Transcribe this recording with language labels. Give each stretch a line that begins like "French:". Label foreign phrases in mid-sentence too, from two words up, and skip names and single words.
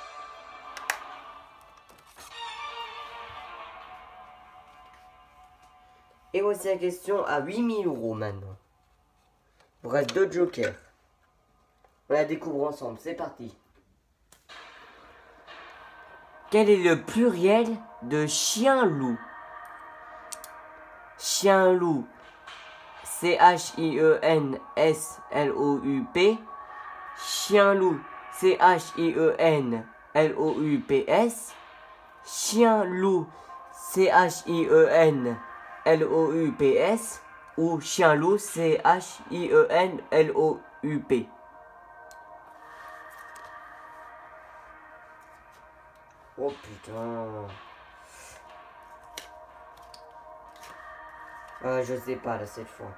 French: Et voici la question à 8000 € maintenant. Il vous reste 2 jokers. On la découvre ensemble, c'est parti. Quel est le pluriel de chien-loup? Chien-loup, C-H-I-E-N-S-L-O-U-P. Chien-loup, C-H-I-E-N-L-O-U-P-S. Chien-loup, C-H-I-E-N-L-O-U-P-S. Ou chien-loup, C-H-I-E-N-L-O-U-P. Oh putain. Je sais pas là cette fois.